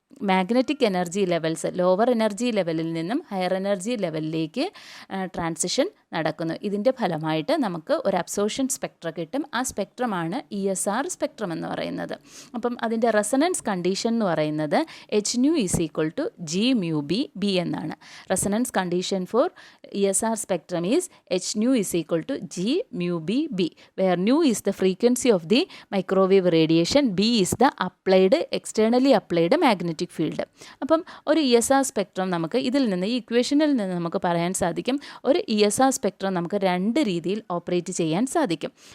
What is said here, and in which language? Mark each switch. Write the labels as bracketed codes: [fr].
[ml] Magnetic energy levels lower energy ലെവലിൽ നിന്നും higher energy ലെവലിലേക്ക് ട്രാൻസിഷൻ നടക്കുന്നു. ഇതിൻ്റെ ഫലമായിട്ട് നമുക്ക് ഒരു അബ്സോർഷൻ സ്പെക്ട്രം കിട്ടും. ആ സ്പെക്ട്രമാണ് ESR സ്പെക്ട്രം എന്ന് പറയുന്നത്. അപ്പം അതിൻ്റെ റെസണൻസ് കണ്ടീഷൻ എന്ന് പറയുന്നത് hν = g⁻b എന്നാണ്. [en] Resonance condition for ESR spectrum is hν = g⁻b, where ν is the frequency of the microwave radiation, b is the externally applied magnetic field. [ml] അപ്പം ഒരു ESR സ്പെക്ട്രം നമുക്ക് ഇതിൽ നിന്ന്, ഈ ഇക്വേഷനിൽ നിന്ന് നമുക്ക് പറയാൻ സാധിക്കും, ഒരു ESR സ്പെക്ട്രം നമുക്ക് രണ്ട് രീതിയിൽ ഓപ്പറേറ്റ് ചെയ്യാൻ സാധിക്കും.